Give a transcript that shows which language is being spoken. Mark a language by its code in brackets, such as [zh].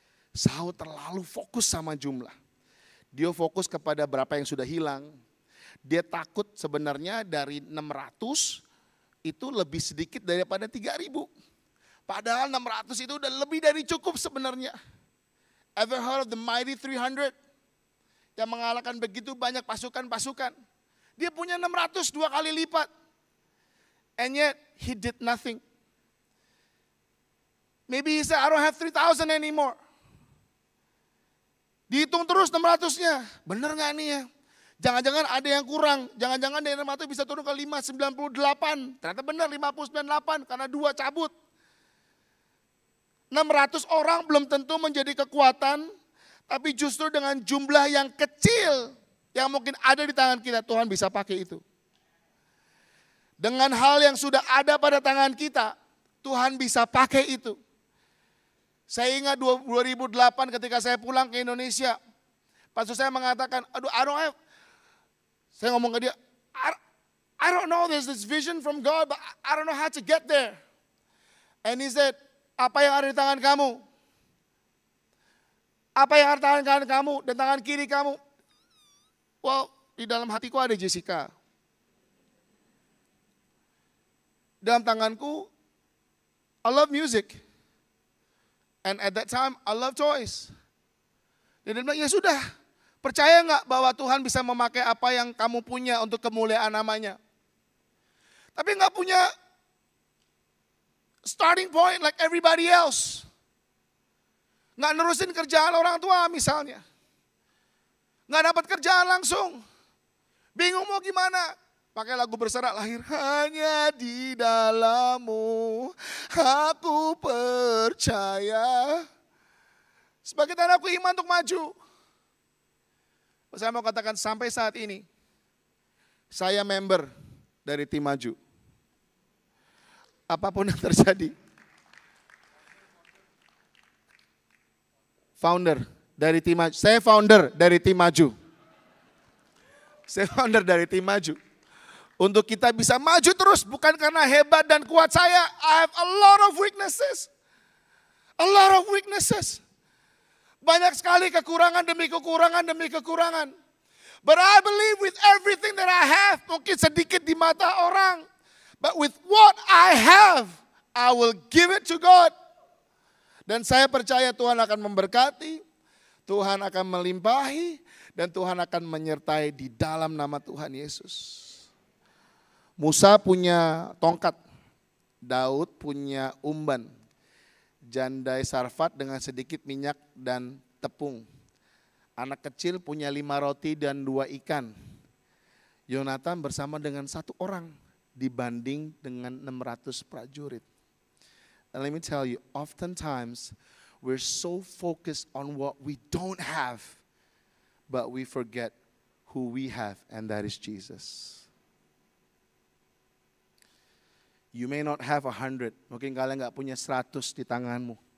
[id] Saul terlalu fokus sama jumlah. Dia fokus kepada berapa yang sudah hilang. Dia takut sebenarnya dari 600 itu lebih sedikit daripada 3.000. Padahal 600 itu udah lebih dari cukup sebenarnya. [en] Ever heard of the mighty 300? [id] Yang mengalahkan begitu banyak pasukan-pasukan. Dia punya 600 2 kali lipat. [en] And yet, he did nothing. Maybe he said, I don't have 3,000 anymore. [id] Dihitung terus 600-nya. Bener gak nih ya? Jangan-jangan ada yang kurang. Jangan-jangan dari 600 bisa turun ke 598. Ternyata benar 598 karena 2 cabut. 600 orang belum tentu menjadi kekuatan. Tapi justru dengan jumlah yang kecil yang mungkin ada di tangan kita, Tuhan bisa pakai itu. Dengan hal yang sudah ada pada tangan kita, Tuhan bisa pakai itu. Saya ingat 2008 ketika saya pulang ke Indonesia. Pastor saya mengatakan, aduh [en] I don't have. [id] Saya ngomong ke dia, [en] I don't know, there's this vision from God, but I don't know how to get there. And he said, [id] apa yang ada di tangan kamu? Apa yang ada di tangan kamu dan tangan kiri kamu? Well, di dalam hatiku ada Jessica. Dalam tanganku, [en] I love music. And at that time, I love toys. [id] Dan dia bilang, ya sudah, percaya nggak bahwa Tuhan bisa memakai apa yang kamu punya untuk kemuliaan namanya? Tapi nggak punya [en] starting point like everybody else. [id] Nggak nerusin kerjaan orang tua misalnya. Nggak dapat kerjaan langsung. Bingung mau gimana? Pakai lagu berserak lahir. Hanya di dalam-Mu aku percaya. Sebagai tanda aku iman untuk maju. Saya mau katakan sampai saat ini. Saya member dari tim maju. Apapun yang terjadi. Founder dari tim maju. Saya founder dari tim maju. Saya founder dari tim maju. Untuk kita bisa maju terus, bukan karena hebat dan kuat saya. [en] I have a lot of weaknesses. A lot of weaknesses. [id] Banyak sekali kekurangan demi kekurangan demi kekurangan. [en] But I believe with everything that I have, [id] mungkin sedikit di mata orang. [en] But with what I have, I will give it to God. [id] Dan saya percaya Tuhan akan memberkati, Tuhan akan melimpahi, dan Tuhan akan menyertai di dalam nama Tuhan Yesus. Musa punya tongkat, Daud punya umban, jandai Sarfat dengan sedikit minyak dan tepung. Anak kecil punya 5 roti dan 2 ikan. Yonatan bersama dengan 1 orang dibanding dengan 600 prajurit. [en] And let me tell you, oftentimes we're so focused on what we don't have, but we forget who we have, and that is Jesus. You may not have 100, [id] mungkin kalian gak punya 100 di tanganmu.